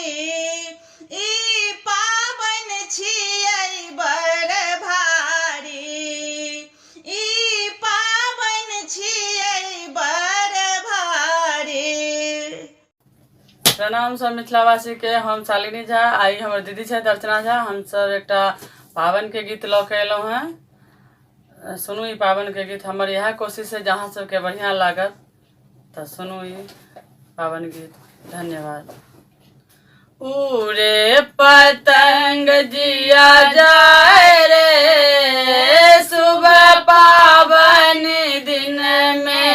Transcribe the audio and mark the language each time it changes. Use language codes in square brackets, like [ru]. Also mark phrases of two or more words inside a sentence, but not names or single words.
[mai] ई पावन छियै बड़ भारी। ई पावन छियै बड़ भारी। प्रणाम सब मिथिलावासी के। हम शालिनी झा, आई हमर दीदी छथि अर्चना झा। हम सब एकटा पावन के गीत लऽ के एलहुँ हैं। सुनू ई पावन के गीत। हमर यह कोशिश है जहाँ सबके बढ़िया लागत तो सुनू ई पावन गीत। धन्यवाद। उड़े पतंग जिया जाए रे, सुबह पावन दिन में।